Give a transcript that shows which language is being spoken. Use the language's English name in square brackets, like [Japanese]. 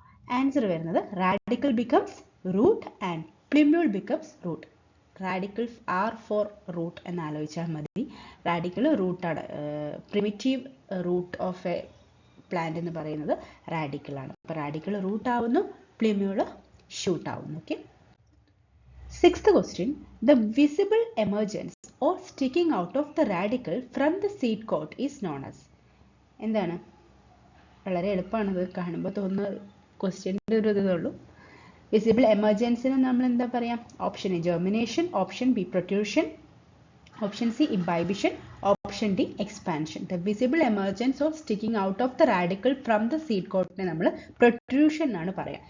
[English] Answer വരുന്നത് radical becomes root and plumule becomes root. [Malayalam] Radical R four root എന്ന് ആലോചിച്ചാൽ മതി. റാഡിക്കൽ റൂട്ടാണ്. [English] primitive root of a plant [Malayalam] എന്ന് പറയുന്നത് റാഡിക്കലാണ്. അപ്പോൾ റാഡിക്കൽ റൂട്ട് ആവുന്നു, പ്ലിമ്യൂൾ ഷൂട്ട് ആവുന്നു. [English] Okay. Sixth question. The visible emergence or sticking out of the radical from the seed coat is known as. [Malayalam] എന്താണ്? വളരെ എളുപ്പമാണത്. കാണുമ്പോൾ തോന്നുന്ന ക്വസ്റ്റ്യൻ്റെ ഒരു ഇതുള്ളൂ. വിസിബിൾ എമർജൻസിന് നമ്മൾ എന്താ പറയാം? [English] Option A germination, option B protrusion, option C imbibition, option D expansion. The visible emergence of sticking out of the radical from the seed കോട്ടിനെ നമ്മൾ protrusion എന്നാണ് പറയുക.